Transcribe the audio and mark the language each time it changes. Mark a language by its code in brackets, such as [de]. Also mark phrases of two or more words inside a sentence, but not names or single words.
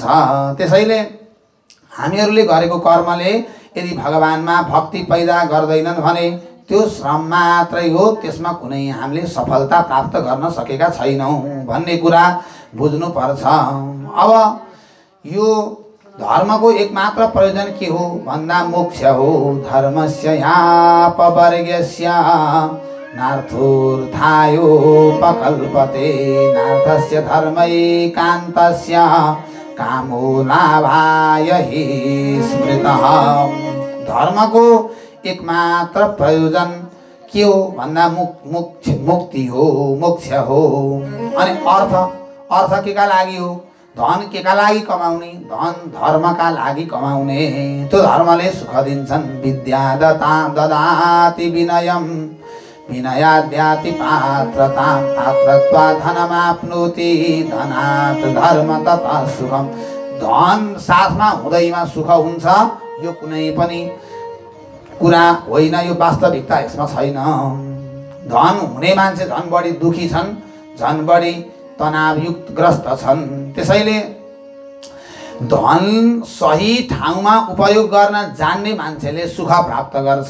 [ne] त्यसैले हामीहरूले गरेको कर्मले यदि भगवानमा भक्ति पैदा गर्दैनन् भने त्यो श्रम मात्रै हो, त्यसमा कुनै हामीले सफलता प्राप्त गर्न सकेका छैनौँ भन्ने कुरा बुझ्नुपर्छ। अब यो धर्मको एकमात्र प्रयोजन के हो भन्दा मोक्ष हो। [sa] धर्मस्य यापवर्गस्य नार्थोर्थायोपकल्पते, नार्थस्य धर्मैकान्तस्य कामो लाभाय हि स्मृतः। [ne] धर्मको एकमात्र प्रयोजन के हो भन्दा मुक्ति हो, मोक्ष हो। अनि अर्थ के का लागि हो? धन के का लागि कमाउने? धन धर्मका लागि कमाउने। त्यो धर्मले सुख दिन्छन्। [sa] विद्या ददाति विनयम, विनयाद्याति पात्रतां, पात्रत्वात् धनमाप्नोति, धनात् धर्म ततः सुखम। [ne] धन साथमा हुँदैमा सुख हुन्छ, यो कुनै पनि कुरा होइन, यो वास्तविकता यसमा छैन। धन हुने मान्छे झन् बढी दुखी छन्, झन् बढी तनावयुक्त ग्रस्त छन्। त्यसैले धन सही ठाउँमा उपयोग गर्न जान्ने मान्छेले सुख प्राप्त गर्छ।